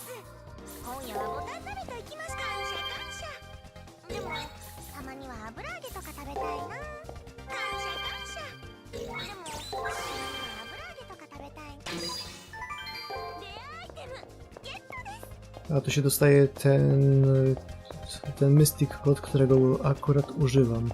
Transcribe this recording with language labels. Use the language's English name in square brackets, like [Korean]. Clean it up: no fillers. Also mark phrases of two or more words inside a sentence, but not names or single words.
[Japanese] 今夜はボタン鍋といきます。感謝感謝。でもたまには油揚げとか食べたいな。感謝感謝。でもたまには油揚げとか食べたい。レアアイテムゲットです。 [Polish] A tu się dostaje ten Mystic Pot, którego akurat używam.